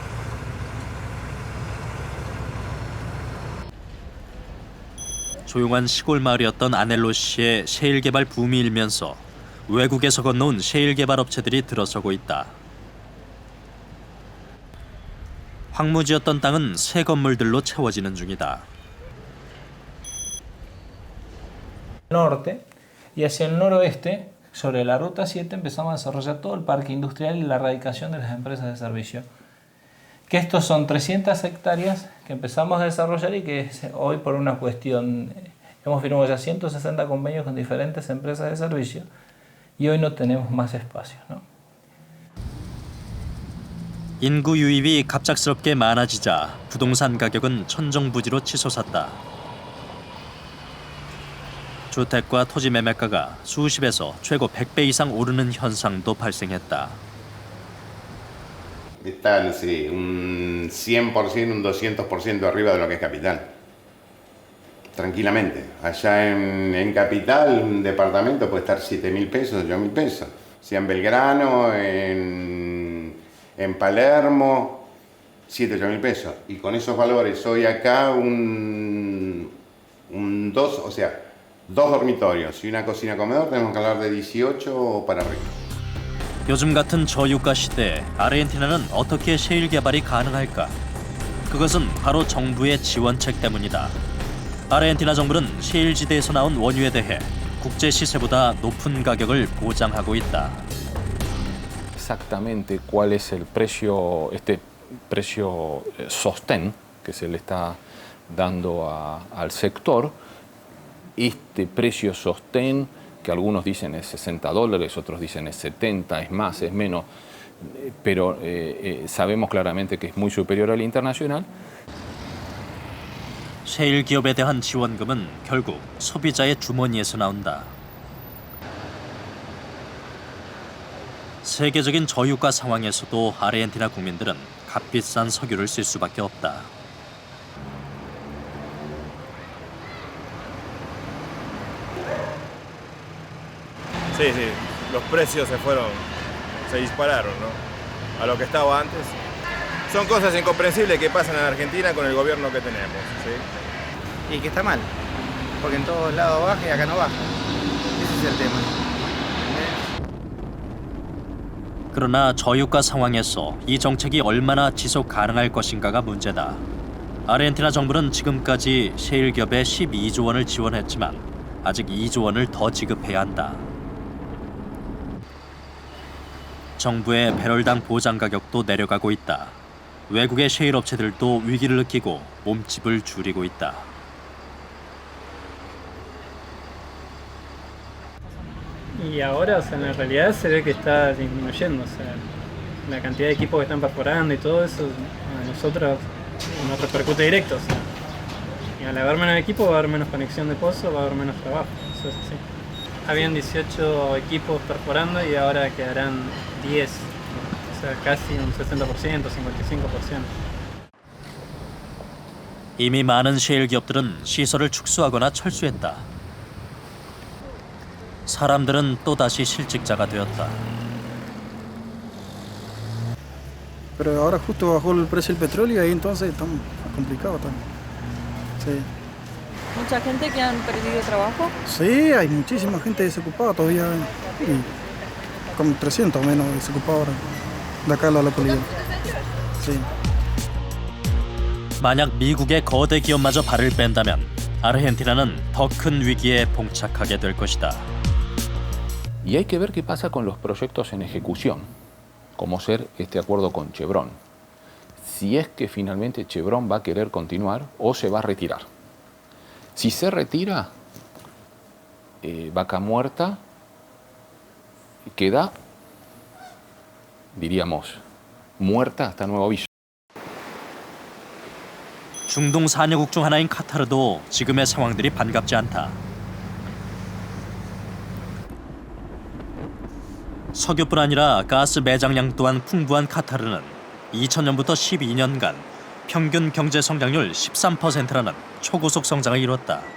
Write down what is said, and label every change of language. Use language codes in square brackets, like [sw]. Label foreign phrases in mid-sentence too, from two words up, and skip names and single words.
[ko] 조용한 시골 마을이었던 아넬로시의 셰일 개발 붐이 일면서 외국에서 건너온 셰일 개발 업체들이 들어서고 있다. 황무지였던 땅은 새 건물들로 채워지는 중이다. [es] Norte y hacia el noroeste, sobre la ruta 7, empezamos a desarrollar todo el parque industrial y la radicación de las empresas de servicio. Que estos son 300 hectáreas que empezamos a desarrollar y que hoy por una cuestión hemos firmado ya 160 convenios con diferentes empresas de servicio y hoy no tenemos más espacio, ¿no? [ko] 인구 유입이 갑작스럽게 많아지자 부동산 가격은 천정부지로 치솟았다. 주택과 토지 매매가가 수십에서 최고 100배 이상 오르는 현상도 발생했다. [es] Está, no sé, un 100%, un 200% arriba de lo que es capital. Tranquilamente. Allá en capital, un departamento puede estar 7.000 pesos, 8.000 pesos. Sea en Belgrano, en Palermo, 7.000, 8.000 pesos. Y con esos valores, hoy acá dos dormitorios y una cocina comedor, tenemos que hablar de 18 para arriba. [ko] 요즘 같은 저유가 시대에 아르헨티나는 어떻게 셰일 개발이 가능할까? 그것은 바로 정부의 지원책 때문이다. 아르헨티나 정부는 셰일 지대에서 나온 원유에 대해 국제 시세보다 높은 가격을 보장하고 있다. [es] Exactamente cuál es el precio, este precio sostén que se le está dando al sector. Este precio sostén, que algunos dicen es $60, otros dicen es 70, es más, es menos, pero sabemos claramente que es muy superior al internacional. [ko] 셰일 기업에 대한 지원금은 결국 소비자의 주머니에서 나온다. 세계적인 저유가 상황에서도 아르헨티나 국민들은 값비싼 석유를 쓸 수밖에 없다. [es] Sí, los precios se dispararon, ¿no? A lo que estaba antes. Son cosas incomprensibles que pasan en Argentina con el gobierno que tenemos, ¿sí? Y que está mal, porque en todos lados baja y acá no baja. Ese es el tema. [ko] 그러나 저유가 상황에서 이 정책이 얼마나 지속 가능할 것인가가 문제다. 아르헨티나 정부는 지금까지 셰일 기업에 12조 원을 지원했지만 아직 2조 원을 더 지급해야 한다. 정부의 배럴당 보장 가격도 내려가고 있다. 외국의 셰일 업체들도 위기를 느끼고 몸집을 줄이고 있다. [es] Y ahora, o sea, en la realidad se ve que está disminuyendo, o sea, la cantidad de equipos que están perforando y todo eso a nosotros nos repercute directo, o sea, y al haber menos equipos va a haber menos conexión de pozo, va a haber menos trabajo, eso es así. Habían 18 equipos perforando y ahora quedarán 10, o sea, casi un 60%, 55%. [ko] 이미 많은 셰일 기업들은 시설을 축소하거나 철수했다. 사람들은 또다시 실직자가 되었다. [es] Pero ahora justo bajó el precio del petróleo y ahí entonces estamos complicados también. Sí. ¿Mucha gente que han perdido trabajo? Sí, hay muchísima gente desocupada todavía. Y como 300 menos desocupados ahora de acá a la localidad. Sí. [ko] 만약 미국의 거대 기업마저 발을 뺀다면 아르헨티나는 더 큰 위기에 봉착하게 될 것이다. [es] Y hay que ver qué pasa con los proyectos en ejecución, como ser este acuerdo con Chevron. Si es que finalmente Chevron va a querer continuar o se va a retirar. Si se retira, Vaca Muerta queda, diríamos, muerta hasta nuevo aviso. [ko] 중동 산유국 중 하나인 카타르도 지금의 상황들이 반갑지 않다. 석유뿐 아니라 가스 매장량 또한 풍부한 카타르는 2000년부터 12년간 평균 경제 성장률 13%라는 초고속 성장을 이뤘다.